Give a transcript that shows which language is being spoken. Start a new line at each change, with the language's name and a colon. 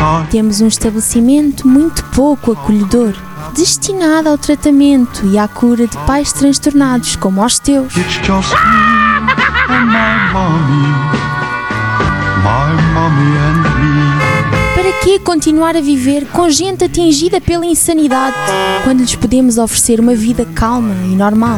Portuguese: Temos um estabelecimento muito pouco acolhedor, destinado ao tratamento e à cura de pais transtornados como os teus.
English: It's just me and my mommy and me.
Portuguese: Para que continuar a viver com gente atingida pela insanidade quando lhes podemos oferecer uma vida calma e normal?